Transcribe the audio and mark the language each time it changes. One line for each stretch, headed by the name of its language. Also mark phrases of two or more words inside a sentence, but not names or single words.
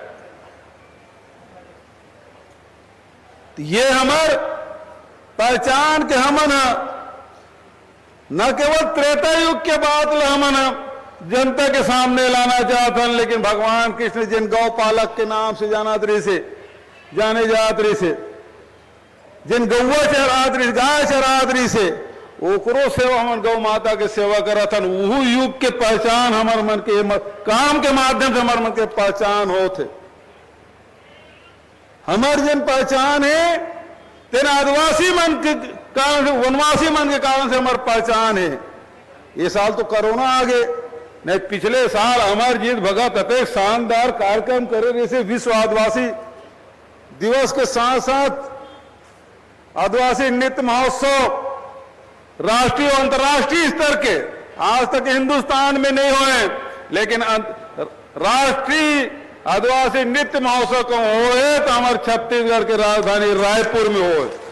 Chhattisgarhi: तो ये हमार पहचान के हमन न केवल त्रेता युग के बाद हमन जनता के सामने लाना चाहते हैं, लेकिन भगवान कृष्ण जिन गौ पालक के नाम से जाने जातरी से, जिन गौवा चरातरी, गाय चरातरी से, ओकरो सेवा हमन गौ माता के सेवा करत हन। वह युग के पहचान हमार मन के काम के माध्यम से हमार मन के पहचान होते। हमार जिन पहचान है तेन आदिवासी मन के कारण से, वनवासी मन के कारण से हमार पहचान है। ये साल तो कोरोना आ गए, नहीं पिछले साल हमार जीत भगत अतेक शानदार कार्यक्रम करे जैसे विश्व आदिवासी दिवस के साथ साथ आदिवासी नृत्य महोत्सव राष्ट्रीय और अंतर्राष्ट्रीय स्तर के आज तक हिंदुस्तान में नहीं हुए, लेकिन राष्ट्रीय आदिवासी नृत्य महोत्सव को होए तो हमारे छत्तीसगढ़ के राजधानी रायपुर में हो।